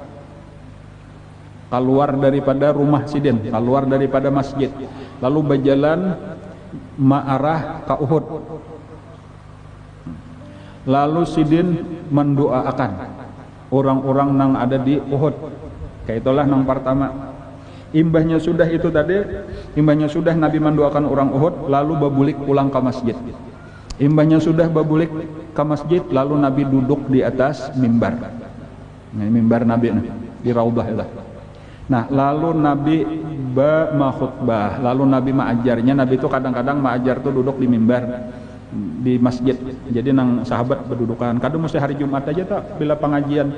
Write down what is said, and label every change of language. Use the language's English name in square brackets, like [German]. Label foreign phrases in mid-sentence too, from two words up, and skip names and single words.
[Banjar] daripada rumah sidin keluar daripada masjid lalu berjalan ma'arah ke Uhud lalu sidin mendoakan orang-orang yang ada di Uhud kayak itulah yang pertama. Imbahnya sudah Nabi mendoakan orang Uhud lalu babulik pulang ke masjid. Imbahnya sudah babulik ke masjid lalu Nabi duduk di atas mimbar. Mimbar Nabi di Raudhah itu. Lalu Nabi khutbah, lalu Nabi mengajarnya. Nabi itu kadang-kadang mengajar tuh duduk di mimbar. di masjid. Jadi nang sahabat berdudukan. Kadang mesti hari Jumat aja tak bila pengajian.